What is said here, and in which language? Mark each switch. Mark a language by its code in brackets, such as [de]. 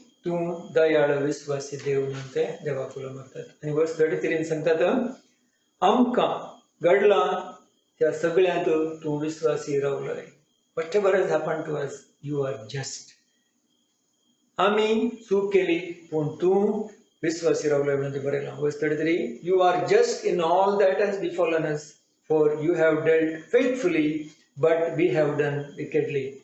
[gom] तूं दयाळ विश्वासी देव म्हणून ते देवाक उलयतात. आनी वर्स 33 सांगतात आमकां घडला त्या सगळ्यांत तूं विश्वासी रावलय. [en] Whatever has happened to us, you are just. [gom] आम्ही चूक केली पण तूं विश्वासी रावलय म्हणून ते बरयलां. [en] Verse 33 you are just in all that has befallen us, for you have dealt faithfully, but we have done wickedly.